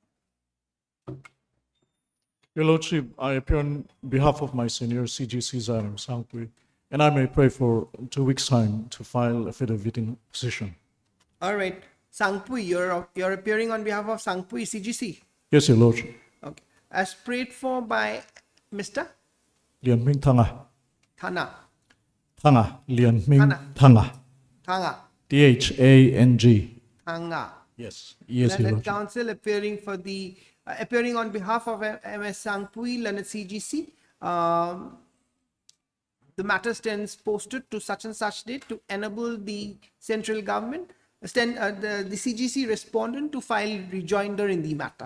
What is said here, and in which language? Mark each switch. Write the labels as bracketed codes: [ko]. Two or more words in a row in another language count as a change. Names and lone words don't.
[en] Your Lordship, I appear on behalf of my senior CGC Zaram Sangpui, and I may pray for 2 weeks' time to file affidavit in position. All right, Sangpui, you're appearing on behalf of Sangpui CGC. Yes, Your Lordship. Okay, as prayed for by Mr. Lian Ming Thanga. Thana. Thanga. Lian Ming Thana. Thanga. Thanga. Thang. Thanga. Yes. Yes, Your Learned Lordship. counsel appearing on behalf of MS Sangpui, Learned CGC. The matter stands posted to such and such date to enable the central government, the CGC respondent to file rejoinder in the matter.